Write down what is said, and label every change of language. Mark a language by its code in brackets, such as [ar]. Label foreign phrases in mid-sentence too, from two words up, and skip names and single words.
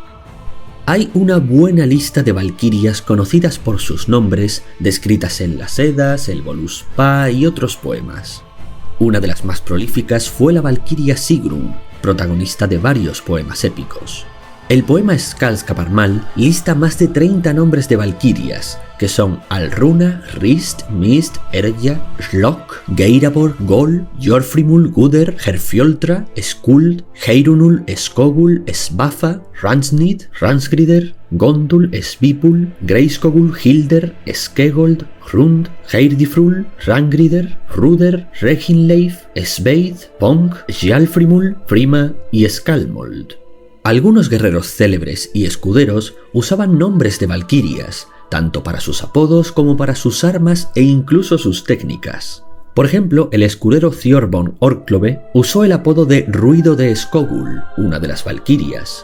[es] Hay una buena lista de valquirias conocidas por sus nombres, descritas en las Eddas, el Voluspa y otros poemas. Una de las más prolíficas fue la valquiria Sigrun, protagonista de varios poemas épicos. El poema Skáldskaparmal lista más de 30 nombres de valquirias, que son Alruna, Rist, Mist, Erja, Slokk, Geirabor, Gol, Jorfrimul, Guder, Herfjoltra, Skuld, Heirunul, Skogul, Svafa, Ransnid, Ransgrider, Gondul, Svipul, Greiskogul, Hilder, Skegold, Hrund, Heirdifrul, Rangrider, Ruder, Reginleif, Sveid, Ponk, Skjalfrimul, Frima y Skalmold. Algunos guerreros célebres y escuderos usaban nombres de valquirias, tanto para sus apodos como para sus armas e incluso sus técnicas. Por ejemplo, el escudero Thorbjörn Orklove usó el apodo de Ruido de Skogul, una de las valquirias.